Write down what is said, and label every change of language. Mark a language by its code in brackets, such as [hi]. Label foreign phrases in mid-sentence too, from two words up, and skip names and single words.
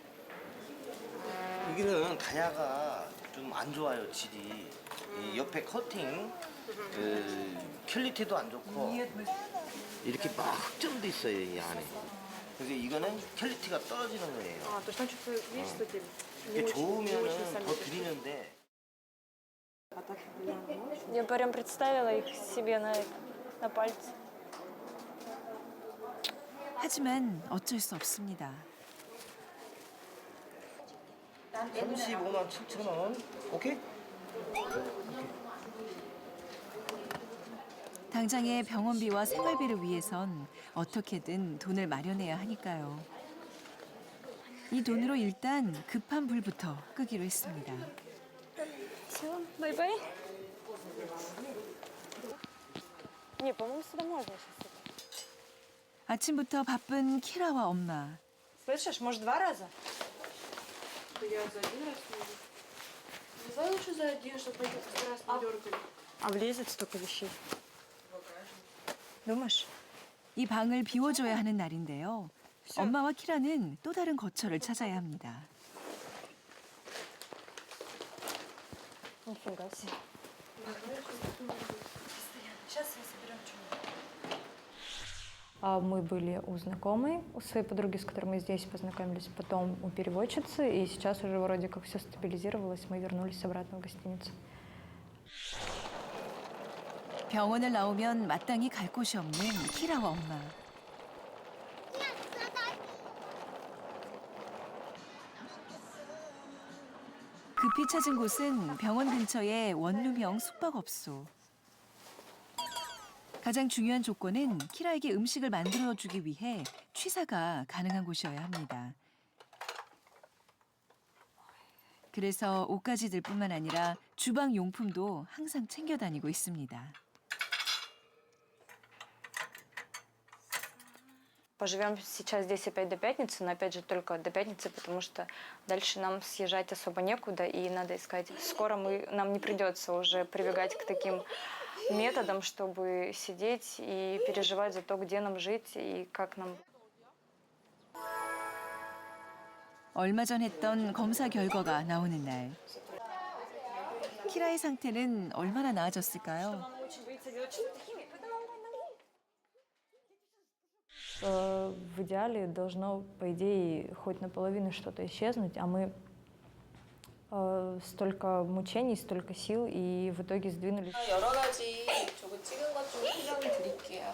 [ko] 여기는 다이아가 좀 안 좋아요 질이. 이 옆에 커팅 그 퀄리티도 안 좋고 이렇게 막 흑점도 있어요 이 안에. 그래서 이거는 퀄리티가 떨어지는 거예요. 이게 좋으면은 더 드리는데. [ru] Я прям представила их себе на пальце. [ko] 하지만 어쩔 수 없습니다. 35만 7천 원. 오케이? 당장의 병원비와 생활비를 위해선 어떻게든 돈을 마련해야 하니까요. 이 돈으로 일단 급한 불부터 끄기로 했습니다. [ru] Все, бай-бай. Не, по-моему, сюда можно сейчас. [ko] 아침부터 바쁜 키라와 엄마. [ru] Слышишь, может, 2 раза? Давай лучше за один, чтобы они раз не дергали. А влезет столько вещей. Думаешь? [ko] 이 방을 비워줘야 하는 날인데요. 엄마와 키라는 또 다른 거처를 찾아야 합니다. [ru] Нифига себе. Сейчас я соберем что-нибудь. Мы были у знакомой, у своей подруги, с которой мы здесь познакомились, потом у переводчицы, и сейчас уже вроде как все стабилизировалось, мы вернулись обратно в гостиницу. [ko] 병원을 나오면 마땅히 갈 곳이 없는 키라와 엄마. 급히 찾은 곳은 병원 근처의 원룸형 숙박업소. 가장 중요한 조건은 키라에게 음식을 만들어주기 위해 취사가 가능한 곳이어야 합니다. 그래서 옷가지들 뿐만 아니라 주방 용품도 항상 챙겨 다니고 있습니다. [ru] Поживем сейчас здесь опять до пятницы, но опять же только до пятницы, потому что дальше нам съезжать особо некуда и надо искать. Скоро нам не придется уже прибегать к таким методам, чтобы сидеть и переживать за то, где нам жить и как нам. [ko] 얼마 전 했던 검사 결과가 나오는 날. 키라의 상태는 얼마나 나아졌을까요? [ru] В идеале должно, по идее, хоть наполовину что-то исчезнуть, а мы столько мучений, столько сил, и в итоге сдвинулись. [ko] 여러 가지 저거 찍은 것 좀 설명을 드릴게요.